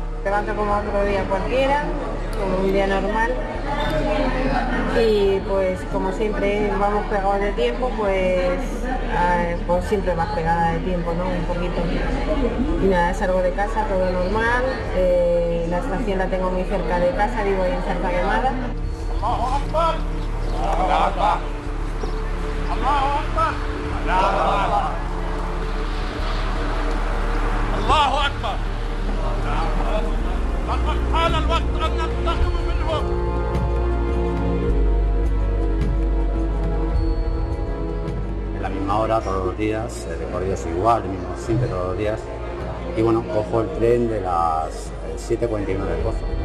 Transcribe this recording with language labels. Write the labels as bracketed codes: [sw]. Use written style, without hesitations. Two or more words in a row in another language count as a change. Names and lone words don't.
[es] levanto como otro día cualquiera, como un día normal. Y pues como siempre vamos pegados de tiempo, pues siempre más pegada de tiempo, ¿no? Un poquito. Y nada, salgo de casa, todo normal. La estación la tengo muy cerca de casa, vivo ahí en Zarza Quemada. [ar] الله أكبر. الله أكبر. الله أكبر. الله أكبر. حان الوقت أن ننتقم منهم. [es] En la misma hora, todos los días, el recorrido es igual, el mismo siempre todos los días. Y bueno, cojo el tren de las 7:49 del Pozo.